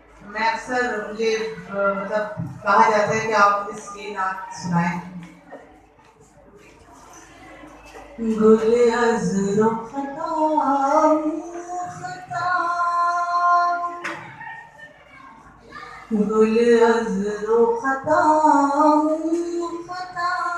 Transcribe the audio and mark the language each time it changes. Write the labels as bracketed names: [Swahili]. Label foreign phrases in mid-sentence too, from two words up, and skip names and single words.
[Urdu] میں اکثر مجھے مطلب کہا جاتا ہے کہ آپ یہ نعت سنائیں. [Persian] گل از رخ خطا، گل از رخ خطا،